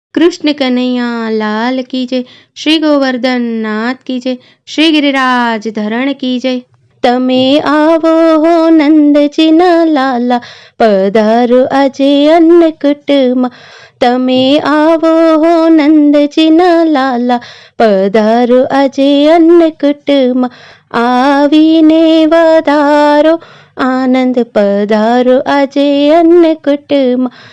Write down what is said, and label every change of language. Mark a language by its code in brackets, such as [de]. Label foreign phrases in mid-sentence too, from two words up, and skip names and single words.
[hi] कृष्ण कन्हैया लाल की जय। श्री गोवर्धन नाथ की जय। श्री गिरिराज धरण की जय। [gu] તમે આવો હો નંદજીના લાલા, પધારો આજે અન્નકૂટમાં. તમે આવો હો નંદજીના લાલા, પધારો આજે અન્નકૂટમાં. આવીને વધારો આનંદ, પધારો આજે અન્નકૂટમાં.